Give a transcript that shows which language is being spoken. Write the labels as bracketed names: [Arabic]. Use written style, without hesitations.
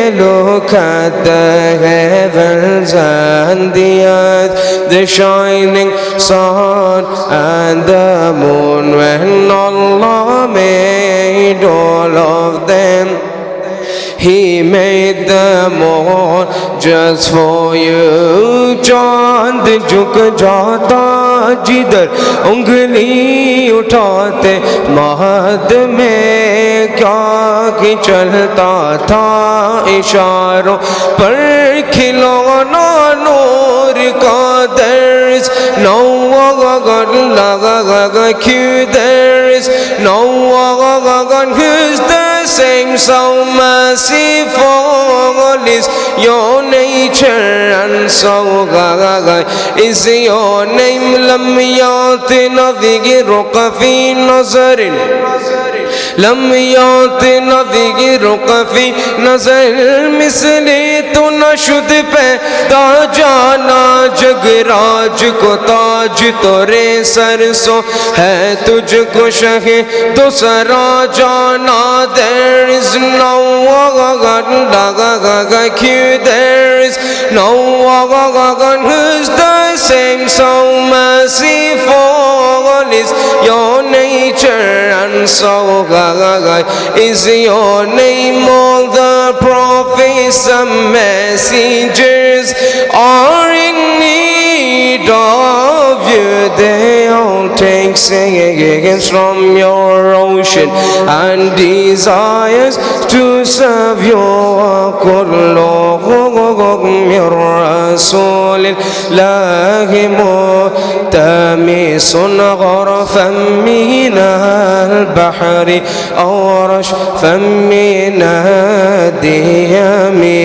[English] Look at the heavens and the earth, the shining sun and the moon. When Allah made all of them, He made them all just for you. [Urdu] چاند جھک جاتا جدھر انگلی اٹھاتے, مہد میں کیا کہ چلتا تھا اشاروں پر کھلونا نور کا. [English] There is no God like you, there is no God who's the same. So merciful is your nature and so God is your name. [Arabic] لم يعط نظيرك في نظر, لم يعط نظيرك في نظر [Persian] مثل تو نشد پیدا جانا. [Urdu] جگراج کو تاج تورے سر سو ہے تجھ کو شہ دوسرا جانا. [English] There is no God like you, there is no God who's the same. So merciful is your nature and so God is your name. All the prophets and messengers are in need of you. They all take singings from your ocean and desires to serve your [Arabic] كلهم من رسول الله ملتمس غرفا من البحر أو رشفا من الديم.